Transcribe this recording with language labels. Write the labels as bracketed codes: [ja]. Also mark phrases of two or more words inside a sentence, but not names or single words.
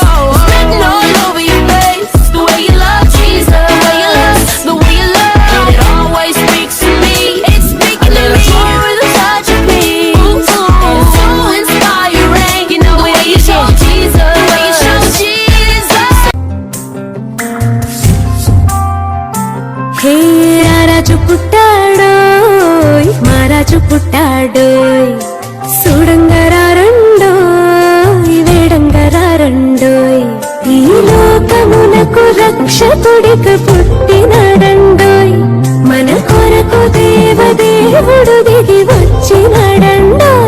[en] Spitting all over your face. The way you love Jesus, the way you love, it always speaks to me. It's speaking to me with a touch of peace. And it's so inspiring. You know the way you show Jesus, the way you show Jesus. [te] హే, రాజు పుట్టాడోయ్, మారాజు పుట్టాడోయ్. సూడంగ రారండోయ్, వేడంగ రారండోయ్. ఈ లోకమునకు రక్షకుడిక పుట్టినాడండోయ్. మన కొరకు దేవదేవుడు దిగి వచ్చినాడండోయ్.